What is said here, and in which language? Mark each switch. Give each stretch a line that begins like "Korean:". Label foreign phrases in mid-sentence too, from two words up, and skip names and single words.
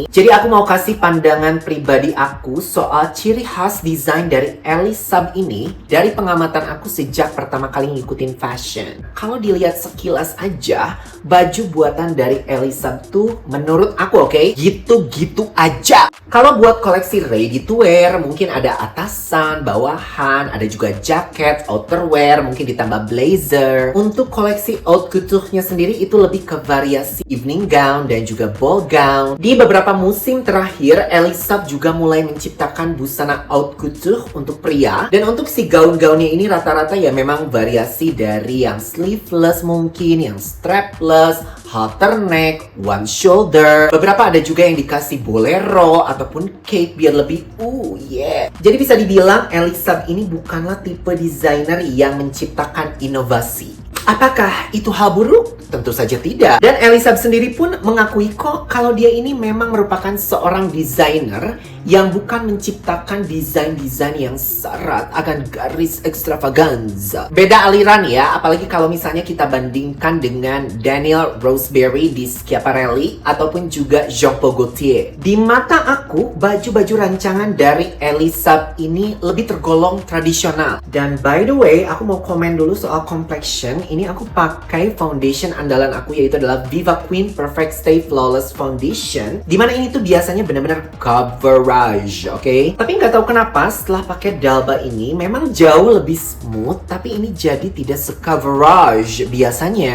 Indonesian: Jadi aku mau kasih pandangan pribadi aku soal ciri khas desain dari Elie Saab ini dari pengamatan aku sejak pertama kali ngikutin fashion. Kalau dilihat sekilas aja, baju buatan dari Elie Saab tuh menurut aku gitu-gitu aja. Kalau buat koleksi
English: ready to wear,
Indonesian: mungkin ada atasan, bawahan, ada juga jaket, outerwear, mungkin ditambah blazer. Untuk koleksi
French: haute couture-
Indonesian: nya sendiri itu lebih ke variasi
English: evening gown
Indonesian: dan juga
English: ball gown.
Indonesian: Di beberapa musim terakhir, Elie Saab juga mulai menciptakan busana
French: haute couture
Indonesian: untuk pria. Dan untuk si gaun-gaunnya ini rata-rata ya memang variasi dari yang sleeveless mungkin, yang strapless,
English: halter neck, one shoulder.
Indonesian: Beberapa ada juga yang dikasih bolero ataupun cape biar lebih Jadi bisa dibilang Elie Saab ini bukanlah tipe desainer yang menciptakan inovasi. Apakah itu hal buruk? Tentu saja tidak. Dan Elie Saab sendiri pun mengakui kok kalau dia ini memang merupakan seorang desainer yang bukan menciptakan desain-desain yang syarat akan garis extravaganza. Beda aliran ya, apalagi kalau misalnya kita bandingkan dengan Daniel Roseberry di Schiaparelli ataupun juga Jean-Paul Gaultier. Di mata aku, baju-baju rancangan dari Elie Saab ini lebih tergolong tradisional.
English: Dan by the way,
Indonesian: aku mau komen dulu soal complexion. Ini aku pakai foundation andalan aku yaitu adalah Viva Queen Perfect Stay Flawless Foundation. Dimana ini tuh biasanya benar-benar coverage, oke? Tapi nggak tahu kenapa setelah pakai Dalba ini memang jauh lebih smooth, tapi ini jadi tidak se-coverage biasanya.